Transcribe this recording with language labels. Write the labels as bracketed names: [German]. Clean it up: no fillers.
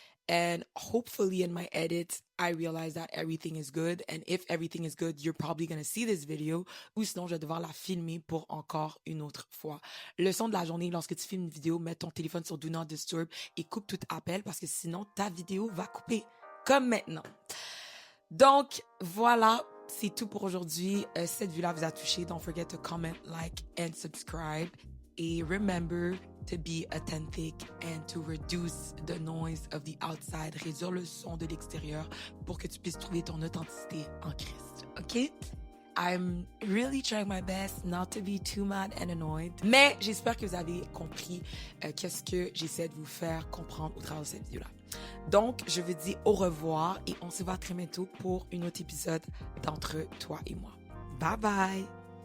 [English] And hopefully in my edit, I realize that everything is good. And if everything is good, you're probably going to see this video. [French] Ou sinon, je vais devoir la filmer pour encore une autre fois. Leçon de la journée, lorsque tu filmes une vidéo, mets ton téléphone sur Do Not Disturb et coupe tout appel parce que sinon, ta vidéo va couper. Comme maintenant. Donc, voilà. C'est tout pour aujourd'hui. Cette vue-là vous a touché. [English] Don't forget to comment, like, and subscribe. Et remember to be authentic and to reduce the noise of the outside. [French] Réduire le son de l'extérieur pour que tu puisses trouver ton authenticité en Christ. OK? [English] I'm really trying my best not to be too mad and annoyed. [French] Mais j'espère que vous avez compris qu'est-ce que j'essaie de vous faire comprendre au travers de cette vidéo-là. Donc, je vous dis au revoir et on se voit très bientôt pour un autre épisode d'Entre toi et moi. Bye bye!